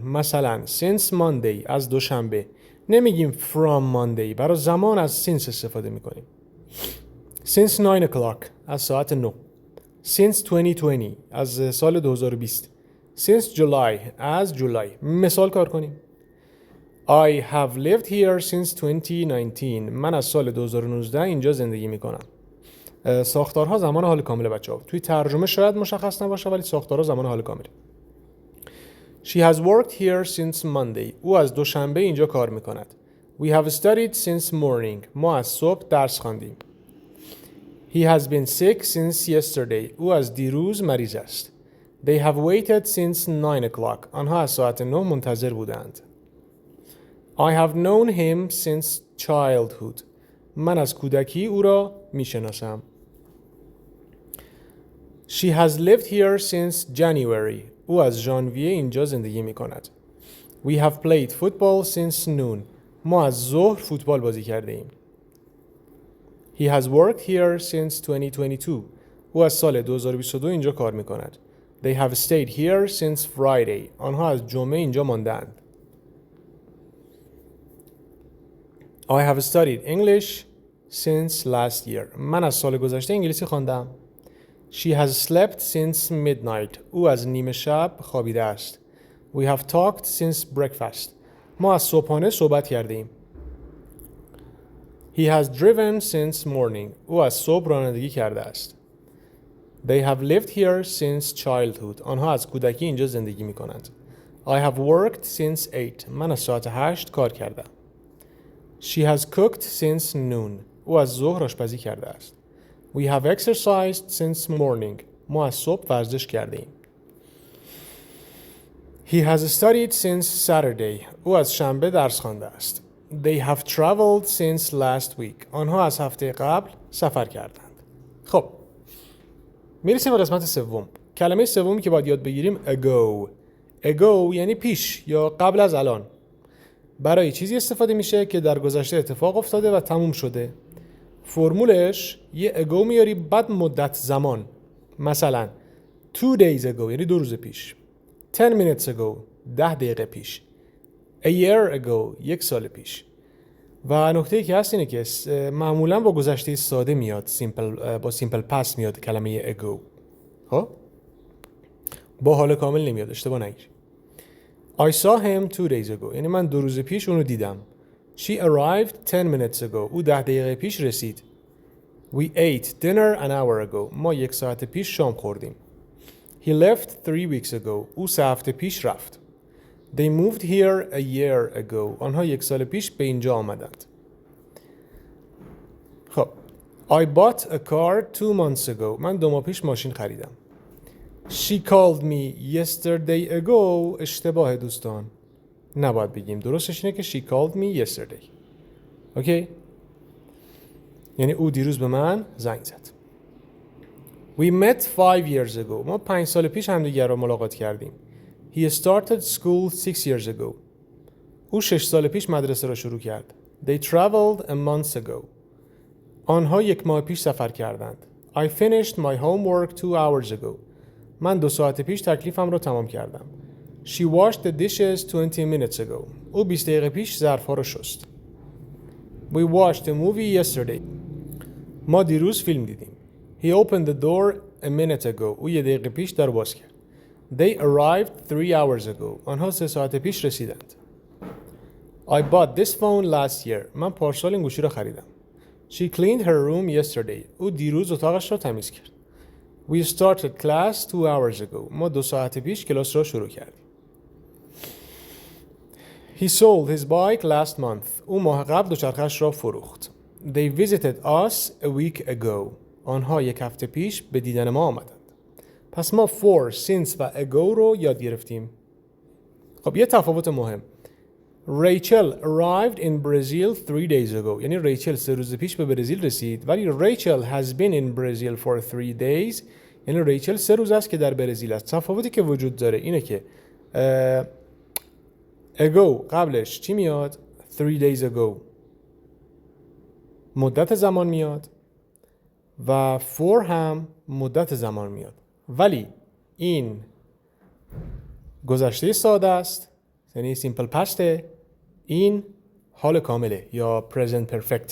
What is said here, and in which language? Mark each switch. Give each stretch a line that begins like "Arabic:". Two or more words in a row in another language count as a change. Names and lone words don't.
Persian: مثلا
English: since Monday
Persian: از دوشنبه. نمیگیم
English: from Monday.
Persian: برای زمان از since استفاده میکنیم.
English: since 9 o'clock
Persian: از ساعت 9.
English: since 2020
Persian: از سال 2020.
English: since July
Persian: از جولای. مثال کار کنیم.
English: I have lived here since 2019.
Persian: من از سال 2019 اینجا زندگی میکنم. ساختارها زمان حال کامل بچه‌ها. توی ترجمه شاید مشخص نباشه ولی ساختارها زمان حال کامل.
English: She has worked here since Monday.
Persian: او از دوشنبه اینجا کار میکند.
English: We have studied since morning.
Persian: ما از صبح درس خواندیم.
English: He has been sick since yesterday.
Persian: او از دیروز مریض است.
English: They have waited since 9 o'clock.
Persian: آنها از ساعت 9 منتظر بودند.
English: I have known him since childhood.
Persian: من از کودکی او را میشناسم.
English: She has lived here since January.
Persian: او از ژانویه اینجا زندگی می کند.
English: We have played football since noon.
Persian: ما از ظهر فوتبال بازی کرده ایم.
English: He has worked here since 2022.
Persian: او از سال 2022 اینجا کار می کند.
English: They have stayed here since Friday.
Persian: آنها از جمعه اینجا ماندند.
English: I have studied English since last year.
Persian: من از سال گذشته انگلیسی خواندم.
English: She has slept since midnight.
Persian: او از نیمه شب خوابیده است.
English: We have talked since breakfast.
Persian: ما از صبحانه صحبت کرده ایم.
English: He has driven since morning.
Persian: او از صبح رانندگی کرده است.
English: They have lived here since childhood.
Persian: آنها از کودکی اینجا زندگی می کنند.
English: I have worked since 8.
Persian: من از ساعت 8 کار کردم.
English: She has cooked since noon.
Persian: او از ظهر آشپزی کرده است.
English: We have exercised since morning.
Persian: ما از صبح ورزش کرده ایم.
English: He has studied since Saturday.
Persian: او از شنبه درس خوانده است.
English: They have traveled since last week.
Persian: آنها از هفته قبل سفر کردند. خب میرسیم به قسمت سوم. کلمه سومی که باید یاد بگیریم ago. ago یعنی پیش یا قبل از الان. برای چیزی استفاده میشه که در گذشته اتفاق افتاده و تموم شده. فرمولش یه ago میاری بعد مدت زمان. مثلا
English: 2 days ago
Persian: یعنی 2 روز پیش.
English: 10 minutes ago
Persian: 10 دقیقه پیش.
English: A year ago
Persian: 1 سال پیش. و نکته که هست اینه که معمولا با گذشته ساده میاد، با
English: simple past
Persian: میاد کلمه ago. خب با حال کامل نمیاد، اشتباه نگیری.
English: I saw him 2 days ago
Persian: یعنی من 2 روز پیش اونو دیدم.
English: She arrived 10 minutes ago
Persian: او 10 دقیقه پیش رسید.
English: We ate dinner an hour ago
Persian: ما 1 ساعت پیش شام خوردیم.
English: He left 3 weeks ago
Persian: او 3 هفته پیش رفت.
English: They moved here a year ago
Persian: آنها 1 سال پیش به اینجا آمدند. خب
English: I bought a car 2 months ago
Persian: من 2 ماه پیش ماشین خریدم.
English: She called me yesterday ago
Persian: اشتباه دوستان، نباید بگیم، درستش اینه که
English: she called me yesterday.
Persian: اوکی؟ یعنی او دیروز به من زنگ زد.
English: We met 5 years ago
Persian: ما 5 سال پیش همدیگر را ملاقات کردیم.
English: He started school 6 years ago
Persian: او 6 سال پیش مدرسه را شروع کرد.
English: They traveled a month ago
Persian: آنها 1 ماه پیش سفر کردند.
English: I finished my homework 2 hours ago
Persian: من 2 ساعت پیش تکلیفم را تمام کردم.
English: She washed the dishes 20 minutes ago
Persian: او 20 دقیقه پیش ظرفها را شست.
English: We watched a movie yesterday
Persian: ما دیروز فیلم دیدیم.
English: He opened the door a minute ago
Persian: او 1 دقیقه پیش در باز کرد.
English: They arrived 3 hours ago
Persian: آنها 3 ساعت پیش رسیدند.
English: I bought this phone last year
Persian: من پارسال این گوشی را خریدم.
English: She cleaned her room yesterday
Persian: او دیروز اتاقش را تمیز کرد.
English: We started class 2 hours ago
Persian: ما 2 ساعت پیش کلاس را شروع کردیم.
English: He sold his bike last month
Persian: او ماه قبل دوچرخه‌اش را فروخت.
English: They visited us a week ago
Persian: آنها 1 هفته پیش به دیدن ما آمدند. پس ما for, since و ago رو یاد گرفتیم. خب یه تفاوت مهم.
English: Rachel arrived in Brazil 3 days ago
Persian: یعنی ریچل 3 روز پیش به برزیل رسید، ولی
English: Rachel has been in Brazil for 3 days
Persian: یعنی ریچل 3 روز است که در برزیل است. تفاوتی که وجود داره اینه که ago قبلش چی میاد؟
English: 3 days ago
Persian: مدت زمان میاد و for هم مدت زمان میاد، ولی این گذشته ساده است یعنی سیمپل پسته، این حال کامله یا
English: present perfect.